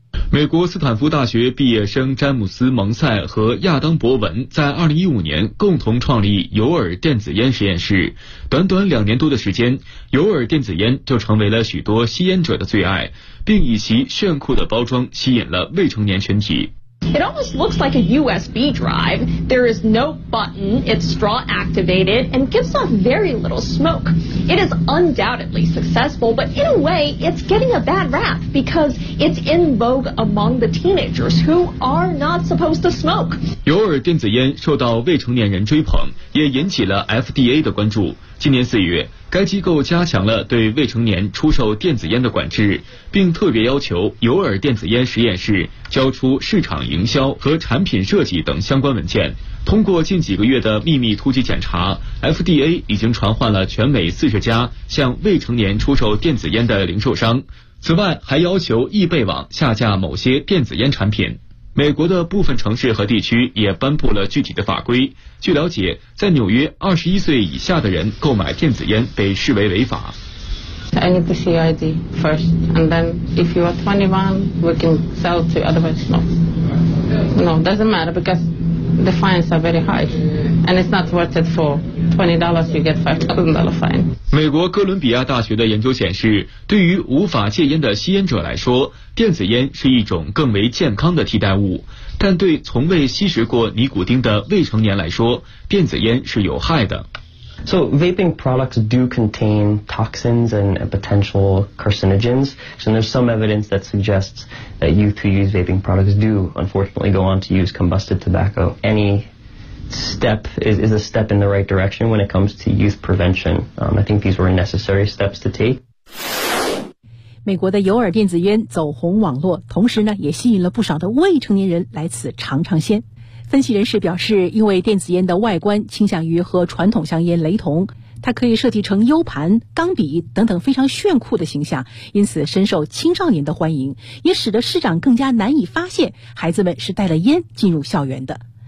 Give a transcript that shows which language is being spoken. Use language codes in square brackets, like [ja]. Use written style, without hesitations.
[zh] 美国斯坦福大学毕业生詹姆斯·蒙塞和亚当·博文在2015年共同创立尤尔电子烟实验室，短短两年多的时间，尤尔电子烟就成为了许多吸烟者的最爱，并以其炫酷的包装吸引了未成年群体。 [en] It almost looks like a USB drive. There is no button. It's straw activated and gives off very little smoke. It is undoubtedly successful, but in a way, it's getting a bad rap because it's in vogue among the teenagers who are not supposed to smoke. [zh] 尤尔电子烟受到未成年人追捧，也引起了 FDA 的关注。今年四月，该机构加强了对未成年出售电子烟的管制，并特别要求尤尔电子烟实验室交出市场营销和产品设计等相关文件。通过近几个月的秘密突击检查， FDA 已经传唤了全美40家向未成年出售电子烟的零售商，此外还要求易贝网下架某些电子烟产品。美国的部分城市和地区也颁布了具体的法规。据了解，在纽约，21岁以下的人购买电子烟被视为违法。 [en] I need the CID first, and then if you are 21, we can sell to otherwise no. No, doesn't matter because the fines are very high, and it's not worth it for $20. You get $5,000 fine. [zh] 美国哥伦比亚大学的研究显示，对于无法戒烟的吸烟者来说，电子烟是一种更为健康的替代物，但对从未吸食过尼古丁的未成年来说，电子烟是有害的。 [en] So vaping products do contain toxins and potential carcinogens, and there's some evidence that suggests that youth who use vaping products do unfortunately go on to use combusted tobacco. Any step is a step in the right direction when it comes to youth prevention. I think these were necessary steps to take. [zh] 美国的尤尔电子烟走红网络，同时呢也吸引了不少的未成年人来此尝尝鲜。分析人士表示，因为电子烟的外观倾向于和传统香烟雷同，它可以设计成 U 盘、钢笔等等非常炫酷的形象，因此深受青少年的欢迎，也使得市长更加难以发现孩子们是带了烟进入校园的。